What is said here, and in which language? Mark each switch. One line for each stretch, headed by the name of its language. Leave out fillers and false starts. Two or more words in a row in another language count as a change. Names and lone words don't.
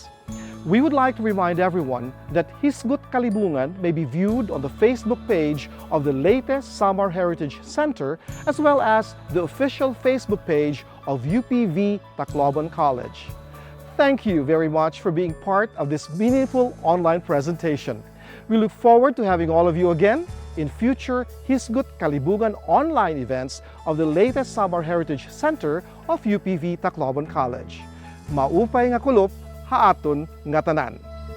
English: We would like to remind everyone that Hisgut Kalibungan may be viewed on the Facebook page of the Leyte-Samar Heritage Center as well as the official Facebook page of UPV Tacloban College. Thank you very much for being part of this meaningful online presentation. We look forward to having all of you again in future Hisgut Kalibugan online events of the Leyte-Samar Heritage Center of UPV Tacloban College.
Waray: Maupay nga kulop, haaton nga tanan.